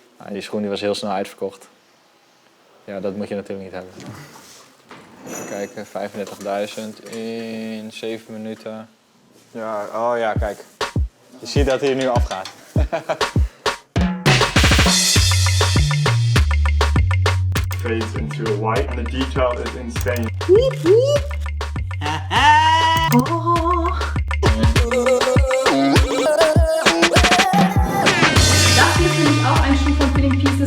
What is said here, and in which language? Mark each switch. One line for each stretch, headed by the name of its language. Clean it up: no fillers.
Dutch: Die schoen die was heel snel uitverkocht. Ja, dat moet je natuurlijk niet hebben. Even kijken, 35.000 in 7 minuten. Ja, oh ja, kijk. Je ziet dat hij nu afgaat.
English: Fades into a white and the detail is insane.
German: Das hier finde ich auch ein Schuh von Feeling Pieces.